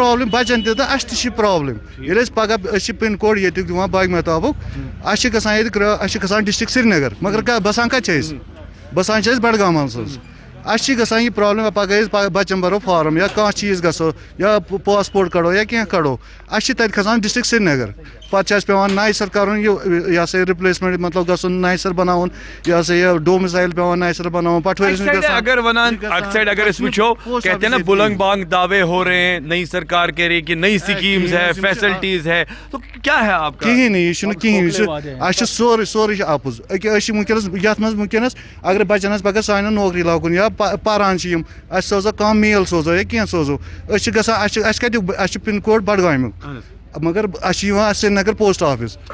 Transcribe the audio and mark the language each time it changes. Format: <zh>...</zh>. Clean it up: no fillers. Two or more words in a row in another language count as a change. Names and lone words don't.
<ks>پرٛابلِم بَچن تہِ تہٕ اَسہِ تہِ چھِ پرٛابلِم ییٚلہِ أسۍ پگاہ أسۍ چھِ</ks> <en>pin code</en> <ks>ییٚتیُک دِوان باغ محتابُک اَسہِ چھِ گژھان ییٚتہِ اَسہِ چھِ گژھان ڈِسٹرٛک سرینگر مگر بسان کَتہِ چھِ أسۍ بسان چھِ أسۍ بڈگامَس منٛز اَسہِ چھِ گژھان یہِ پرٛابلِم پگاہ أسۍ بَچَن بَرو فارم یا کانٛہہ چیٖز گژھو یا پاسپوٹ کَڑو یا کینٛہہ کَڑو اَسہِ چھِ تَتہِ کھسان ڈِسٹرٛک سرینگر پَتہٕ چھِ اَسہِ پٮ۪وان نَیہِ سَر کَرُن یہِ ہسا یہِ رِپلیسمٮ۪نٛٹ مطلب گژھُن نَیہِ سَر بَناوُن یہِ ہسا یہِ ڈومِسایل پٮ۪وان نَیہِ سَر بَناوُن اگر ونان اَکہِ سایڈ اگر أسۍ وٕچھو</ks> <ur>کہتے ہیں نا بُلنگ بانگ دعوے ہو رہے ہیں نئی سرکار کہہ رہی کہ نئی اسکیمز ہے فیسلٹیز ہے تو کیا ہے آپ کا</ur> <ks>کِہیٖنۍ نہٕ یہِ چھُنہٕ کِہیٖنۍ یہِ چھُ اَسہِ چھُ سورُے چھُ اَپُز أکیاہ أسۍ چھِ وٕنکیٚنس یَتھ منٛز وٕنکیٚنس اگر بَچن آسہِ پگاہ سانٮ۪ن نوکری لاگُن یا پَران چھِ یِم اَسہِ سوزو کانٛہہ میل سوزو یا کینٛہہ سوزو أسۍ چھِ گژھان اَسہِ کَتیُک اَسہِ چھُ</ks> <en>pin code</en> <ks>بڈگامیُک مگر اَسہِ چھِ یِوان سرینگر</ks> <en>post office</en>